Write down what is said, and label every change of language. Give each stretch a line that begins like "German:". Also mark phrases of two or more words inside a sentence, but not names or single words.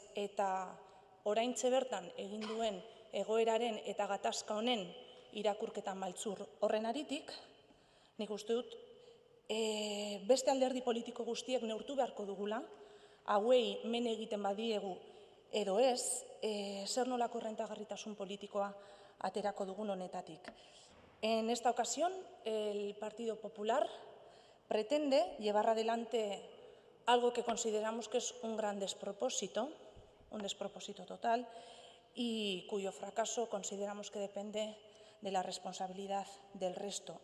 Basque: Eta oraintxe bertan egin duen egoeraren eta gatazka honen irakurketa maltzur horren aritik, nik uste dut beste alderdi politiko guztiek neurtu beharko dugula, hauei men egiten badiegu edo ez, zer nolako errentagarritasun politikoa aterako dugun honetatik.
Spanish: En esta ocasión, el Partido Popular pretende llevar adelante algo que consideramos que es un gran despropósito, un despropósito total, y cuyo fracaso consideramos que depende de la responsabilidad del resto.